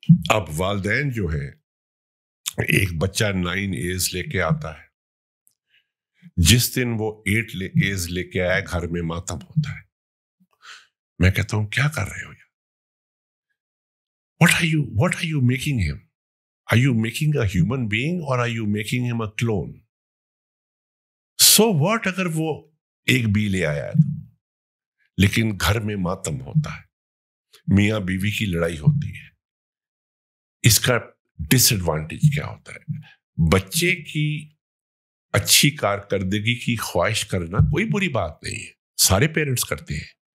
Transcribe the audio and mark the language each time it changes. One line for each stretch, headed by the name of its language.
Urdu: اب والدین جو ہے, ایک بچہ 9 A's لے کے آتا ہے, جس دن وہ 8 A's لے کے آیا گھر میں ماتم ہوتا ہے. میں کہتا ہوں کیا کر رہے ہو یار,
English: what are you making him? Are you making a human being or are you making him a clone? So what
Urdu: اگر وہ ایک B لے آیا ہے تو, لیکن گھر میں ماتم ہوتا ہے, میاں بیوی کی لڑائی ہوتی ہے. اس کا ڈس ایڈوانٹیج کیا ہوتا ہے؟ بچے کی اچھی کارکردگی کی خواہش کرنا کوئی بری بات نہیں ہے, سارے پیرنٹس کرتے ہیں.